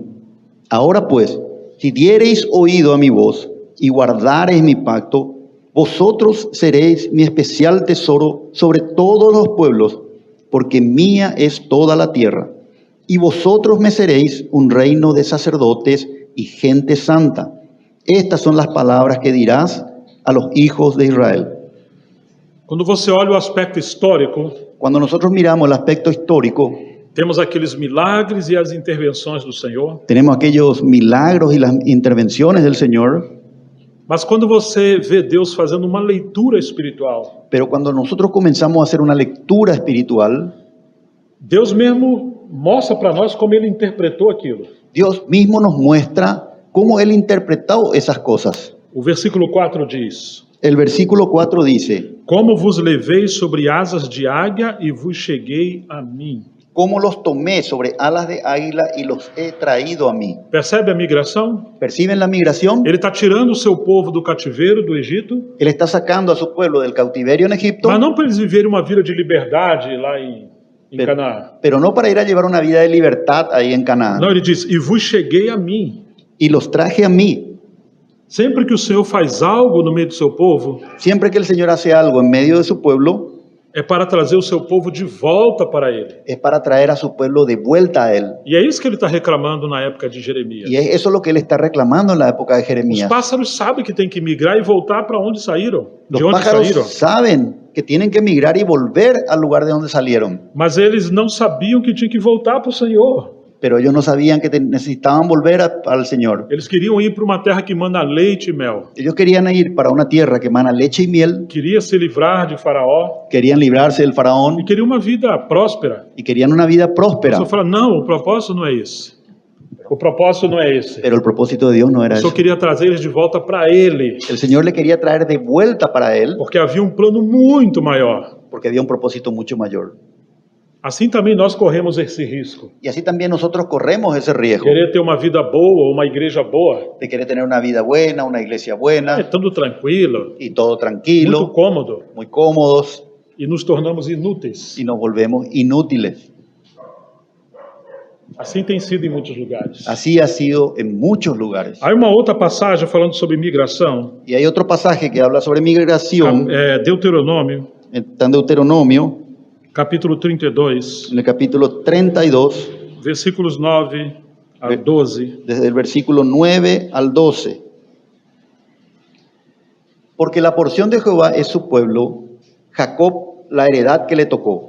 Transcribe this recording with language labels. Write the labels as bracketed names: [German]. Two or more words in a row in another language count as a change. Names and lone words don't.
[Spanish] Ahora pues, si diereis oído a mi voz y guardareis mi pacto, vosotros seréis mi especial tesoro sobre todos los pueblos, porque mía es toda la tierra. Y vosotros me seréis un reino de sacerdotes y gente santa. Estas son las palabras que dirás a los hijos de Israel. [Portuguese] Quando você olha o aspecto histórico, [Spanish] Cuando nosotros miramos el aspecto histórico, [Portuguese] temos aqueles milagres e as intervenções do Senhor. [Spanish] tenemos aquellos milagros y las intervenciones del Señor, [Portuguese] Mas quando você vê Deus fazendo uma leitura espiritual, [Spanish] pero cuando nosotros comenzamos a hacer una lectura espiritual, [Portuguese] Deus mesmo mostra para nós como ele interpretou aquilo. [Spanish] Dios mismo nos muestra cómo Él interpretó esas cosas. [Portuguese] O versículo 4 diz: [Spanish] El versículo 4 dice: [Portuguese] como vos levei sobre asas de águia e vos cheguei a mim. [Spanish] cómo los tomé sobre alas de águila y los he traído a mí. [Portuguese] Percebe a migração? [Spanish] ¿Perciben la migración? [Portuguese] Ele está tirando o seu povo do cativeiro do Egito, [Spanish] Él está sacando a su pueblo del cautiverio en Egipto, [Portuguese] mas não para eles viverem uma vida de liberdade lá em Canaã. [Spanish] pero no para ir a llevar una vida de libertad ahí en Canaán. [Portuguese] Não, ele diz: e vos cheguei a mim. [Spanish] Y los traje a mí. [Portuguese] Sempre que o Senhor faz algo no meio do seu povo, [Spanish] Siempre que el Señor hace algo en medio de su pueblo, [Portuguese] é para trazer o seu povo de volta para ele. [Spanish] es para traer a su pueblo de vuelta a Él. [Portuguese] E é isso que ele está reclamando na época de Jeremias. [Spanish] Y eso es lo que Él está reclamando en la época de [Portuguese] Os [Spanish] Jeremías. [Portuguese] pássaros sabem que tem que migrar e voltar para onde saíram, [Spanish] Los [Portuguese] de onde [Spanish] pájaros [Portuguese] saíram. [Spanish] saben que tienen que migrar y volver al lugar de donde salieron, [Portuguese] Mas eles não sabiam que tinha que voltar para o Senhor. [Spanish] pero ellos no sabían que necesitaban volver al Señor. [Portuguese] Eles queriam ir para uma terra que manda leite e mel. [Spanish] Ellos querían ir para una tierra que emana leche y miel, [Portuguese] Queria se livrar de Faraó [Spanish] querían librarse del [Portuguese] e [Spanish] faraón [Portuguese] queria uma vida próspera. [Spanish] y querían una vida próspera, [Portuguese] O Senhor fala: não, o propósito não é esse. O propósito não é esse. [Spanish] pero el propósito de Dios no [Portuguese] O [Spanish] era [Portuguese] Senhor [Spanish] eso. [Portuguese] queria trazer eles de volta para Ele, [Spanish] El Señor le quería traer de vuelta para Él [Portuguese] porque havia um plano muito maior. [Spanish] porque había un propósito mucho mayor. [Portuguese] Assim também nós corremos esse risco. [Spanish] Y así también nosotros corremos ese riesgo [Portuguese] Querer ter uma vida boa, uma igreja boa, [Spanish] de querer tener una vida buena, una iglesia [Portuguese] é [Spanish] buena [Portuguese] tudo tranquilo, [Spanish] y todo [Portuguese] muito [Spanish] tranquilo, [Portuguese] cômodo, [Spanish] muy cómodos, [Portuguese] e nos tornamos inúteis. [Spanish] y nos volvemos inútiles. [Portuguese] Assim tem sido em muitos lugares. [Spanish] Así ha sido en muchos lugares. [Portuguese] Aí uma outra passagem falando sobre migração, [Spanish] Y hay otro pasaje que habla sobre migración, [Portuguese] Deuteronômio, [Spanish] está en Deuteronomio, [Portuguese] capítulo 32, [Spanish] en el capítulo 32, [Portuguese] versículos 9 a 12. [Spanish] desde el versículo 9 al 12. Porque la porción de Jehová es su pueblo, Jacob la heredad que le tocó.